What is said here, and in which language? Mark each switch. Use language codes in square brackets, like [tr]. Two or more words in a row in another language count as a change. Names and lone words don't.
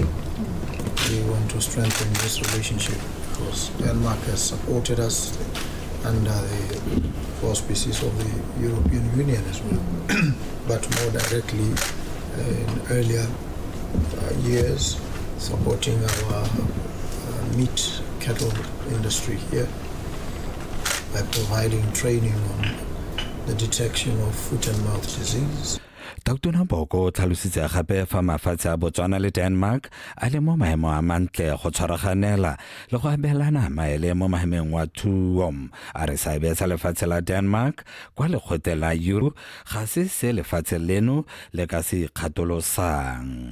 [en] We want to strengthen this relationship because Denmark has supported us under the auspices of the European Union as well, but more directly in earlier years, supporting our meat cattle industry here by providing training on the detection of foot and mouth disease. [tn] Tautona Boko o tlhalositse gape fa mafatshe a Botswana le Denmark a le mo maemo a mantle go tshwaraganela le go abelana maele mo maemeng wa thuo a re seabe sa lefatshe la Denmark kwa lekgotla la Euro ga se lefatshe leno le ka se kgatolosang.